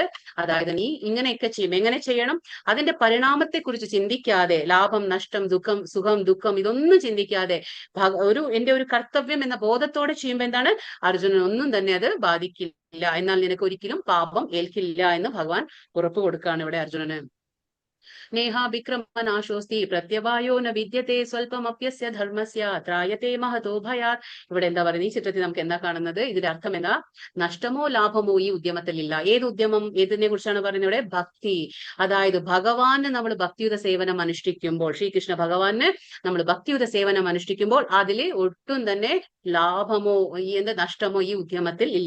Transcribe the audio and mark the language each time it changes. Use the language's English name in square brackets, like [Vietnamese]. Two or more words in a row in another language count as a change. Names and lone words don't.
[Malayalam] അതായത് നീ ഇങ്ങനെയൊക്കെ ചെയ്യും, എങ്ങനെ ചെയ്യണം, അതിന്റെ പരിണാമത്തെ കുറിച്ച് ചിന്തിക്കാതെ, ലാഭം നഷ്ടം ദുഃഖം സുഖം ദുഃഖം ഇതൊന്നും ചിന്തിക്കാതെ എന്റെ ഒരു കർത്തവ്യം എന്ന ബോധത്തോടെ ചെയ്യുമ്പോൾ എന്താണ്, അർജുനൻ ഒന്നും തന്നെ അത് ബാധിക്കില്ല, എന്നാൽ നിനക്ക് ഒരിക്കലും പാപം ഏൽക്കില്ല എന്ന് ഭഗവാൻ ഉറപ്പ് കൊടുക്കുകയാണ് ഇവിടെ അർജുനന്. [Sanskrit] നേഹാഭിക്രമനാശോസ്തി പ്രത്യവായോ ന വിദ്യത്തെ സ്വല്പമപ്യസ്യ ധർമ്മസ്യ ത്രായത്തെ മഹതോ ഭയാത്. [Malayalam] ഇവിടെ എന്താ പറയുന്നത്, ഈ ചിത്രത്തിൽ നമുക്ക് എന്താ കാണുന്നത്, ഇതിന്റെ അർത്ഥം എന്താ, നഷ്ടമോ ലാഭമോ ഈ ഉദ്യമത്തിലില്ല. ഏത് ഉദ്യമം, ഏതിനെ കുറിച്ചാണ് പറയുന്നത് ഇവിടെ, ഭക്തി. അതായത് ഭഗവാന് നമ്മൾ ഭക്തിയുത സേവനം അനുഷ്ഠിക്കുമ്പോൾ, ശ്രീകൃഷ്ണ ഭഗവാന് നമ്മൾ ഭക്തിയുത സേവനം അനുഷ്ഠിക്കുമ്പോൾ അതിൽ ഒട്ടും തന്നെ ലാഭമോ നഷ്ടമോ ഈ ഉദ്യമത്തിൽ ഇല്ല.